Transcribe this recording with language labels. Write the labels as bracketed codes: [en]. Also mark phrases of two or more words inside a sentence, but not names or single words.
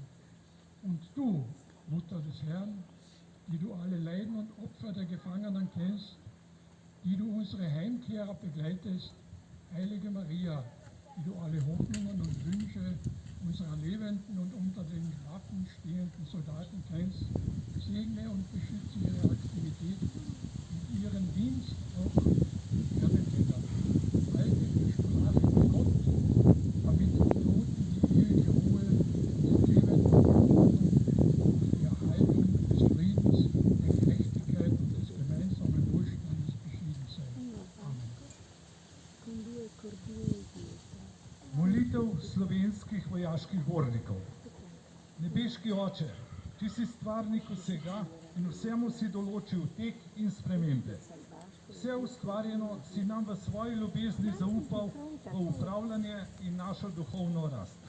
[de] Und du, Mutter des Herrn, die du alle Leiden und Opfer der Gefangenen kennst, die du unsere Heimkehrer begleitest, Heilige Maria, die du alle Hoffnungen und Wünsche unserer lebenden und unter den Waffen stehenden Soldaten kennst, segne und beschütze ihre Aktivitäten und ihren Dienst auch Erdenländern. Halte die Sprache mit Gott, damit die Toten die ewige Ruhe und die lebenden und die Erhaltung des Friedens, der Gerechtigkeit und des gemeinsamen Wohlstandes beschieden sein. Amen. [sl] Molitev slovenskih vojaških gornikov. Nebeški Oče, ti si stvarnik vsega in vsemu si določil tek in spremembe. Vse ustvarjeno si nam v svoji ljubezni zaupal v upravljanje in našo duhovno rast.